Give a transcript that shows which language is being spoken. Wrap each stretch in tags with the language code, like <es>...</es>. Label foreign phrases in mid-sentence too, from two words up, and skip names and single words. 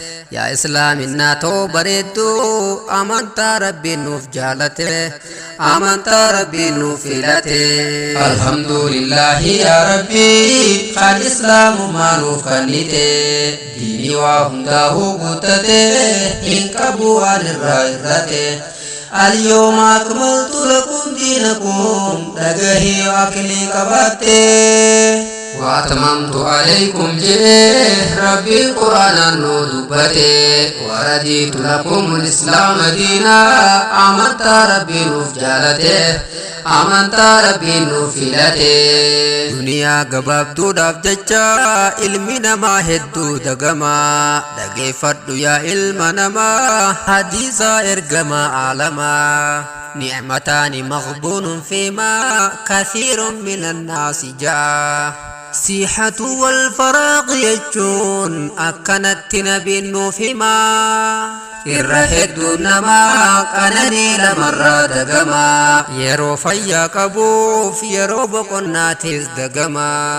<om>Yaa Islaaminaa too bareeddu, amantaa Rabbiin nuuf jaalate, amantaa Rabbiin nuuf filate. Alhamdulillahi yaa Rabbi, kan Islaamumaa nuuf kannite. Diinii waa hundaa'uu guuttate, hin qabu waan irraa irrate.</om> <ar>اليوم أكملت لكم دينكم،</ar> <om>dhagahii akilii qabatte.</om> <ar>وأتممت عليكم</ar> <om>jedhe, Rabbiin Qur'aanaan nu dubbate.</om> <ar>ورضيت لكم الإسلام دينا،</ar> <om>amantaa Rabbiin nuuf jaalate, amantaa Rabbiin nuuf filate. Duniyaa gabaabduudhaaf jecha, ilmi namaa hedduu dagama. Dhageeffadhu yaa ilma namaa, hadiisa ergama aalamaa.</om> <ar>نعمتان مغبون فيما كثير من الناس جاء. الصحة والفراغ</ar> <om>jechuun akkanatti nabiin nuuf hima. Irra hedduu namaa qananii lamarraa dagama. Yeroo fayyaa qabuuf yeroo boqonnaatis dagama.</om>